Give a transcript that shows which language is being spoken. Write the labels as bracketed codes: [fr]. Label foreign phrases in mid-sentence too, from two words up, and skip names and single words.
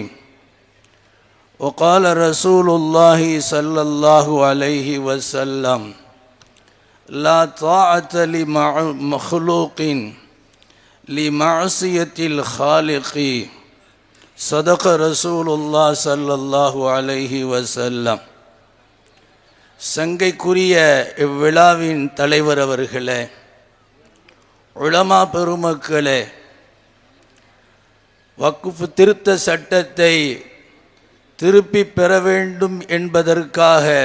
[ar] وقال رسول الله صلى الله عليه وسلم: لا طاعة لمخلوق لمعصية الخالق. صدق رسول الله صلى الله عليه وسلم. [ta] சங்கைக்குரிய இவ்விழாவின் தலைவர் அவர்களே, உலமா பெருமக்களே, வக்ஃப் திருத்த சட்டத்தை திருப்பி பெற வேண்டும் என்பதற்காக